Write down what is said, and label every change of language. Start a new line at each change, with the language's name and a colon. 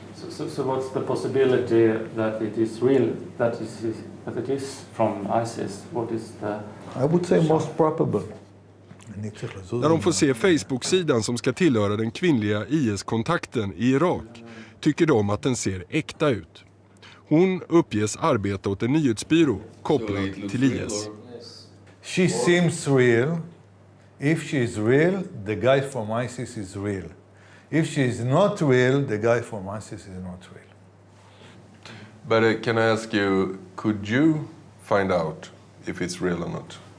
English: So what's the possibility that it is real, that it is from ISIS? What is the... I would say most probable.
Swedish: När de får se Facebook-sidan som ska tillhöra den kvinnliga IS-kontakten i Irak tycker de att den ser äkta ut. Hon uppges arbeta åt en nyhetsbyrå kopplad till IS.
English: She seems real. If she is real, the guy from ISIS is real. If she is not real, the guy from ISIS is not real. But can I ask you, could you find out if it's real or not?